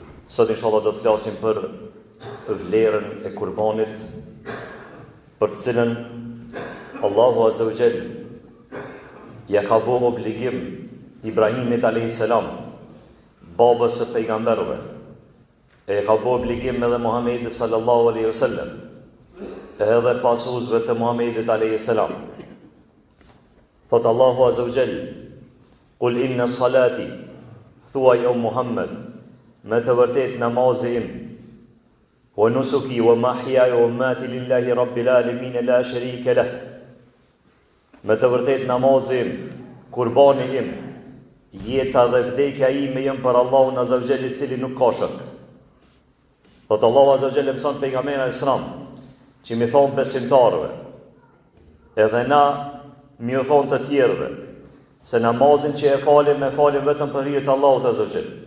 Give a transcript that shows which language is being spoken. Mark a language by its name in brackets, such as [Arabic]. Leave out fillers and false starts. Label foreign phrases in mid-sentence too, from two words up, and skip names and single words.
[Albanian] Sot inshallah do të flasim për vlerën e kurbanit, për cilën Allahu [Arabic] عز وجل [Albanian] ja ka bërë obligim Ibrahimit a.s., babës së pejgamberëve, e ka bërë obligim edhe Muhamedit [Arabic] صلى الله عليه وسلم, [Albanian] edhe pasuesve të Muhamedit a.s. Thot Allahu [Arabic] عز وجل: "قل إن صلاتي", [Albanian] thuaj o Muhammed, me të vërtet namazi im, [Arabic] ونسكي ومحياي ومماتي لله رب العالمين لا شريك له, [Albanian] me të vërtet namazi im, kurbani im, jeta dhe vdekja ime janë për Allahun [Arabic] عز وجل, [Albanian] i cili nuk ka shok. Thot Allahu [Arabic] عز وجل [Albanian] mëson pejgamberin al-Islam që mi thon besimtarëve, edhe na mi u thon të tjerëve, se namazin që e falim vetëm për hir të Allahut [Arabic] عز وجل.